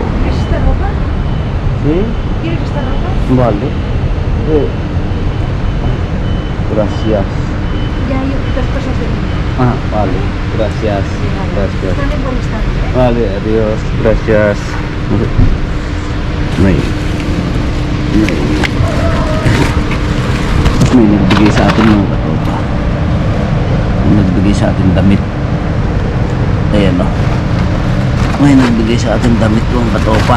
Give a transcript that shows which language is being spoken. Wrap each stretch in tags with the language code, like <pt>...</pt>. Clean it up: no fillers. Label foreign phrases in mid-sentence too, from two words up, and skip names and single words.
<es>¿Quieres esta ropa? ¿Sí? ¿Quieres esta ropa? Vale. Gracias. Ya hay otras cosas de niño. Ah, vale. Gracias. Gracias. Están en buen estado, ¿eh? Vale, adiós. Gracias.</es> <tl>May nagbigay sa atin mga katropa. May nagbigay sa atin damit. Ayan o. May nagbigay sa atin damit mga katropa.</tl>